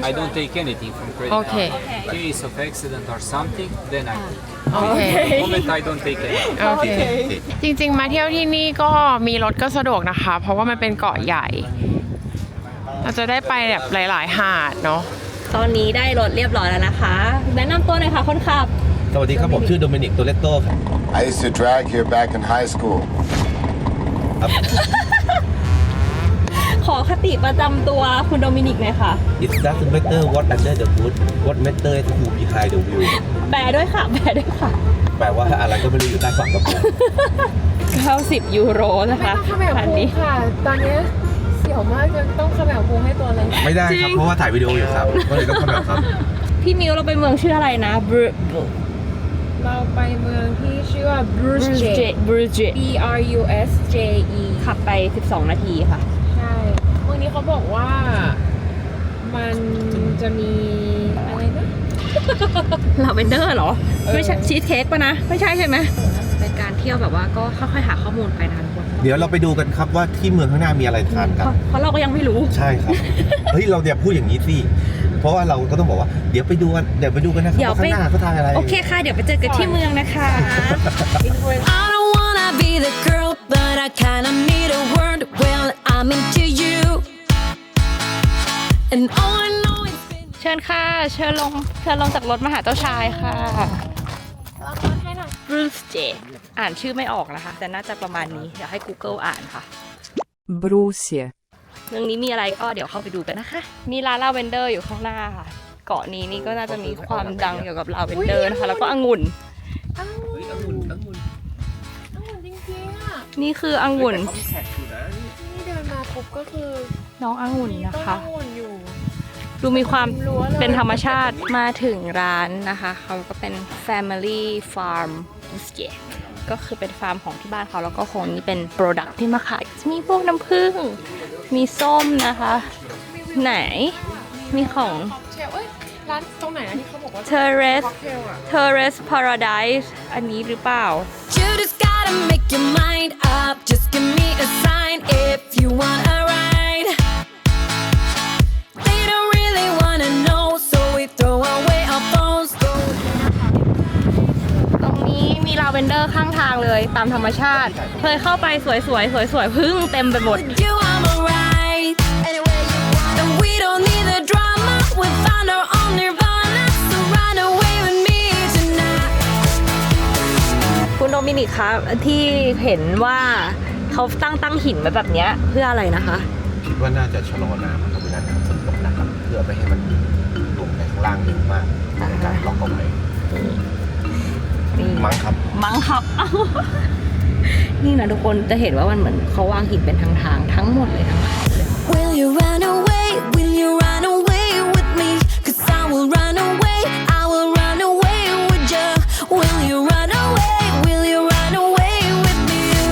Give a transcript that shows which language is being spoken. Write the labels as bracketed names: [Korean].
[English] I don't take anything from credit Okay. card. In case of accident or something, then I. [Thai] โอเค [English] At the moment, I don't take anything. [Thai] โอเค จริงๆ มาเที่ยวที่นี่ก็มีรถก็สะดวกนะคะ เพราะว่ามันเป็นเกาะใหญ่ เราจะได้ไปแบบหลายๆ หาดเนาะ ตอนนี้ได้รถเรียบร้อยแล้วนะคะ แนะนำตัวหน่อยค่ะคนขับ สวัสดีครับ ผมชื่อโดมินิกโตเลโต้ครับ [English] I used to drag here back in high school. [Thai] ขอคติประจำตัวคุณโดมินิกหน่อยค่ะ [English] It doesn't matter what under the hood what matter is who behind the wheel [Thai] แปลด้วยค่ะ แปลด้วยค่ะ แปลว่าอะไรก็ไม่รู้อยู่ใต้ฝั่งกระโปรง 90 ยูโรนะคะคันนี้ ค่ะ ตอนนี้เสียวมากจนต้องขมวพุงให้ตัวเลย ไม่ได้ครับ เพราะว่าถ่ายวิดีโออยู่ครับ ก็เลยต้องทำแบบครับ พี่มิวเราไปเมืองชื่ออะไรนะบรู เราไปเมืองที่ชื่อว่า Bruges B R U S J E ขับไป 12 นาทีค่ะ ใช่เมืองนี้เขาบอกว่ามันจะมีอะไรนะ ลาเวนเดอร์เหรอ ไม่ใช่ชีสเค้กป่ะนะ ไม่ใช่ใช่ไหมเป็นการเที่ยวแบบว่าก็ค่อยๆหาข้อมูลไปนะทุกคน เดี๋ยวเราไปดูกันครับว่าที่เมืองข้างหน้ามีอะไรทานกัน เพราะเราก็ยังไม่รู้ ใช่ครับ เฮ้ย เราอย่าพูดอย่างนี้สิ เพราะว่าเราก็ต้องบอกว่า เดี๋ยวไปดูกันนะครับ เดี๋ยว ว่า ไป ข้างหน้าเขาทานอะไร โอเคค่ะ เดี๋ยวไปเจอกันที่เมืองนะคะ [English] I don't wanna be the girl, but I kinda need a word. Well, I'm into you. And all I know is [Thai] เชิญค่ะ เชิญลงจากรถมาหาเจ้าชายค่ะบรูซเจอ่านชื่อไม่ออกนะคะ แต่น่าจะประมาณนี้ เดี๋ยวให้ Google อ่านค่ะ [English] Brusje. [Thai] เรื่องนี้มีอะไรก็เดี๋ยวเข้าไปดูกันนะคะ มีร้านลาเวนเดอร์อยู่ข้างหน้าค่ะ เกาะนี้นี่ก็น่าจะมีความดังเกี่ยวกับลาเวนเดอร์นะคะ แล้วก็องุ่น จริงๆอ่ะ นี่คือองุ่น นี่เดินมาปุ๊บก็คือ น้ององุ่นนะ ต้น คะ องุ่นอยู่ ดูมีความ รั้วเลย เป็นธรรมชาติมาถึงร้านนะคะ เขาก็เป็น Family Farm ก็คือเป็นฟาร์มของที่บ้านเขาแล้วก็คงนี่เป็นโปรดักที่มาขายมีพวกน้ำผึ้งมีส้มนะคะ ไหนมีของ เชลเอ้ยร้านตรงไหนนะที่เขาบอกว่า [English] Terrace [Thai] ค็อกเทลอ่ะ Terrace Paradise อันนี้หรือเปล่า [English] you just gotta make your mind up. Just give me a sign if you want a ride. They don't really wanna know, so we throw away our phones. Go [Thai] ตรงนี้มีลาเวนเดอร์ข้างทางเลยตามธรรมชาติ เคยเข้าไปสวยๆพึ่งเต็มไปหมด [English] with you, I'm alright. Anywhere you want. And we don't need the drama. We found our own nirvana. So run away with me tonight. [Thai] คุณโดมินิกคะที่เห็นว่าเขาตั้งหินไว้แบบเนี้ยเพื่ออะไรนะคะ คิดว่าน่าจะชะลอน้ำครับเวลาน้ำฝนตกหนักครับเพื่อไม่ให้มันลงไปข้างล่างเยอะมากในการล็อกเอาไว้มั้งครับ มั้งครับ นี่นะทุกคนจะเห็นว่ามันเหมือนเขาวางหินเป็นทางทั้งหมดเลยทั้งเขาเลย [English] Will you run away? Will you run away with me? 'Cause I will run away. I will run away with you. Will you run away? Will you run away with me?